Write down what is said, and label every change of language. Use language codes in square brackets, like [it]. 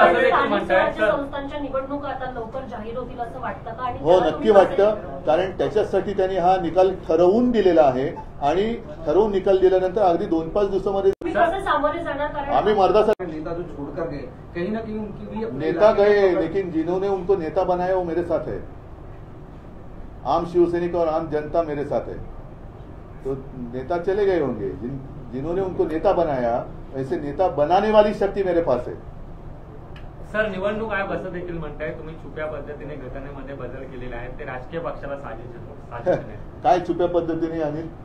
[mr] संस्थांच्या निवडणुका आता लवकर जाहीर होतील असं वाटतं का? हो, नक्की वाटतं, कारण त्याच्यासाठी त्यांनी हा निकाल ठरवून दिलेला आहे आणि ठरवून निकाल दिल्यानंतर अगदी 2-5 दिवसामध्ये सामोरे जाणार. आम्ही मर्दासा [hi] नेता जो छोड़कर गए, कहीं ना कहीं उनकी भी नेता गए, लेकिन जिन्होंने उनको नेता बनाया वो मेरे साथ है. आम शिवसैनिक और आम जनता मेरे साथ है. तो नेता चले गए होंगे, जिन्होंने उनको नेता बनाया, ऐसे नेता बनाने वाली शक्ती मेरे पास है. [mr] सर, निवडणूक आयोग असं देखील म्हणताय तुम्ही छुप्या पद्धतीने घटनेमध्ये बदल केलेले आहेत, ते राजकीय पक्षाला साजिश काय छुप्या पद्धतीने आम्ही